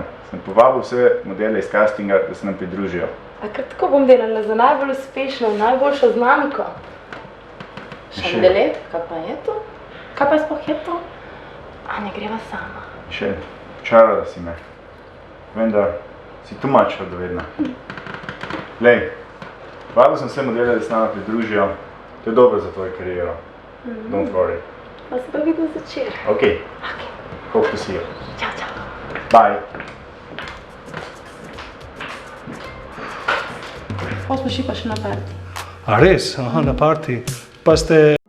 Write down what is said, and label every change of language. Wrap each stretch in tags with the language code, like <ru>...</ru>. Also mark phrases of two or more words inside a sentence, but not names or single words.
<sl>Sem povabil vse modele iz castinga, da se nam pridružijo. A kar tako bom delala za najbolj uspešno, najboljšo znamko? Šandele? Kaj pa je to? Kaj pa sploh je to? A ne greva sama? Še počarala si me. Vendar si</sl> <en>too much</en> <sl>radovedna. Glej, vabil sem vse modele, da se nama pridružijo. To je dobro za tvojo kariero.</sl> <en>Don't worry.</en> <sl>Pa se pa vidimo začer.</sl> <en>Ok. Hope to see you.</en> <sl>Čau, čau. Bye. Potem smo šli pa še na party. A res? Aha, na party. Pa ste</sl>